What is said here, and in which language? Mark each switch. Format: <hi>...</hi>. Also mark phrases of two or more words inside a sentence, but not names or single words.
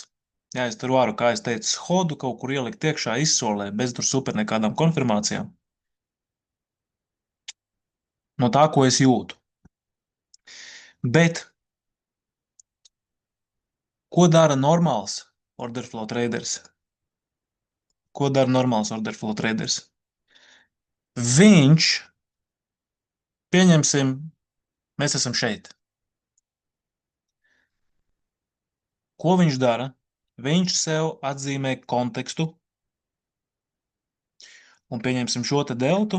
<lv>Jā, es tur varu, kā es teicu, hodu kaut kur ielikt iekšā izsolē, bez tur super nekādām konfirmācijām. No tā, ko es jūtu. Bet, ko dara normāls</lv> <en>order flow traders?</en> <lv>Ko dara normāls</lv> <en>order flow traders?</en> <lv>Viņš, pieņemsim, mēs esam šeit. Ko viņš dara? Viņš sev atzīmē kontekstu un pieņemsim šo te deltu.</lv>